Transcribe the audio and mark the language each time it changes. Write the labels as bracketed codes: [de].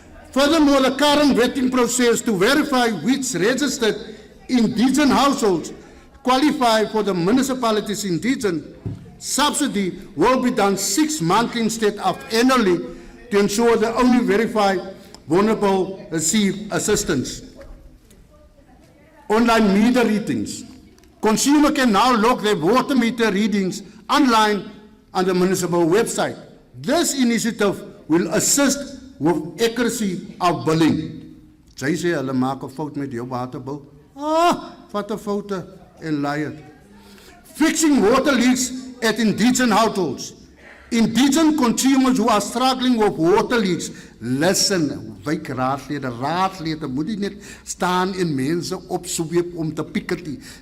[en] Furthermore, the current vetting process to verify which registered indigent households qualify for the municipality's indigent subsidy will be done 6 monthly instead of annually to ensure that only verified vulnerable receive assistance. Online meter readings. Consumer can now log their water meter readings online on the municipal website. This initiative will assist with accuracy of billing. [af] Sy sê hulle maak 'n fout met jou waterbil. Vat 'n foto en laai het. [en] Fixing water leaks at indigent households. Indigent consumers who are struggling with water leaks. [af] Listen, wyk raadslede moet nie net staan en mense opsweep om te pikketie.